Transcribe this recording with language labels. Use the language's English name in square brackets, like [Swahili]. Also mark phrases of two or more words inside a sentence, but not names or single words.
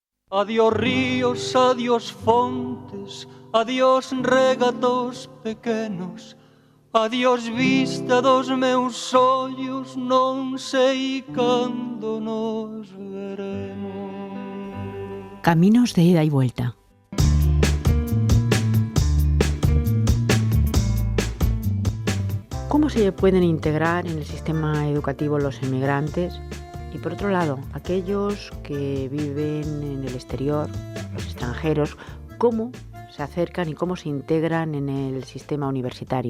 [Galician] Adiós ríos, adiós fontes, adiós regatos pequenos, adiós vista dos meus ollos, non sei cando nos veremos. [Spanish] Caminos de ida y vuelta. ¿Cómo se pueden integrar en el sistema educativo los inmigrantes? Y por otro lado, aquellos que viven en el exterior, los extranjeros, ¿cómo se acercan y cómo se integran en el sistema universitario?